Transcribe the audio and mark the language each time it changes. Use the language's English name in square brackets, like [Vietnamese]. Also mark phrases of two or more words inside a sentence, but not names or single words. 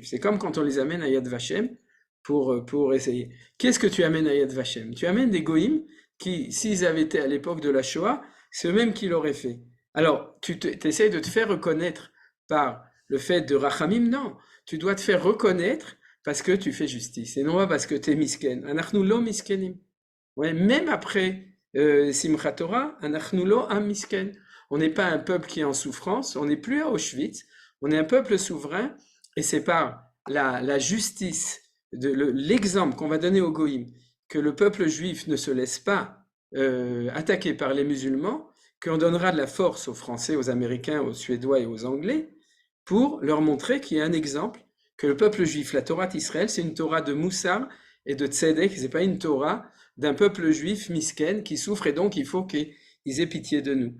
[French] C'est comme quand on les amène à Yad Vashem pour essayer. Qu'est-ce que tu amènes à Yad Vashem? Tu amènes des goïms qui, s'ils avaient été à l'époque de la Shoah, c'est eux-mêmes qui l'auraient fait. Alors, tu essayes de te faire reconnaître par le fait de Rachamim? Non, tu dois te faire reconnaître parce que tu fais justice, et non pas parce que tu es misken. [Hebrew] אנחנו לא מסכנים. [French] Ouais, même après Simchat Torah, [Hebrew] אנחנו לא עם מסכן. [French] On n'est pas un peuple qui est en souffrance, on n'est plus à Auschwitz, on est un peuple souverain, et c'est par la justice, l'exemple qu'on va donner aux Goïm, que le peuple juif ne se laisse pas attaquer par les musulmans, qu'on donnera de la force aux Français, aux Américains, aux Suédois et aux Anglais, pour leur montrer qu'il y a un exemple, que le peuple juif, la Torah d'Israël, c'est une Torah de Moussar et de tzedek, c'est pas une Torah d'un peuple juif misken qui souffre et donc il faut qu'ils aient pitié de nous.